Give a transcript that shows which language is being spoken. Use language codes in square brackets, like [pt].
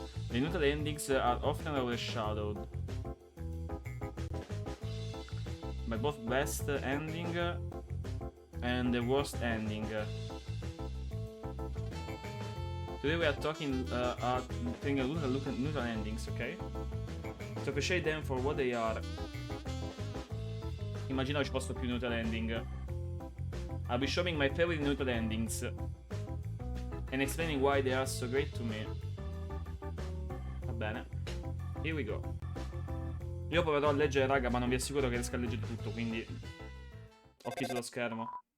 [en] The neutral endings are often overshadowed by both best ending and the worst ending. Today we are talking taking a look at neutral endings, ok? To appreciate them for what they are. [it] Immaginavo ci fosse più neutral ending. [en] I'll be showing my favorite neutral endings and explaining why they are so great to me. [it] Va bene. [en] Here we go. [it] Io proverò a leggere, raga, ma non vi assicuro che riesca a leggere tutto, quindi occhi sullo schermo.